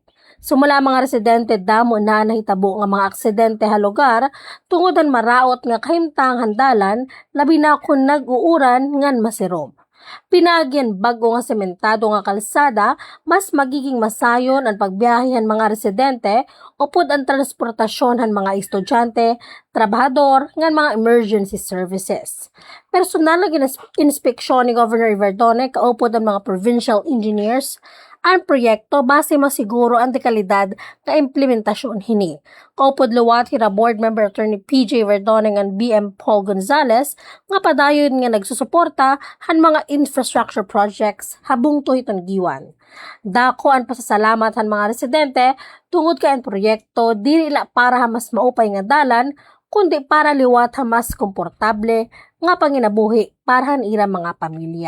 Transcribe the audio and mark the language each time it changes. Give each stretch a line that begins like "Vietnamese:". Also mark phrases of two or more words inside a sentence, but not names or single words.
Waray: Sumala mga residente damo na nahitabo nga mga aksidente ha lugar tungod ang maraot nga kahimtang handalan labi na kung nag-uuran ngan masirom. Pinagyan bago nga sementado nga kalsada mas magiging masayon ang pagbiyahe mga residente upod ang transportasyon han mga estudyante, trabahador ngan mga
English: emergency services.
Waray: Personal nga inspeksyon ni Governor Vardone kaupod ang mga
English: provincial engineers
Waray: ang proyekto base masiguro ang dekalidad nga implementasyon hini. Kaupod luwat hira Board Member Attorney PJ Verdoneng and BM Paul Gonzales nga padayon nga nagsusuporta han mga
English: infrastructure projects
Waray: habung tuhiton giwan. Dako ang pasasalamat han mga residente tungod kay ang proyekto dili la para mas maupay nga dalan kundi para liwat mas komportable nga panginabuhi para han ira mga pamilya.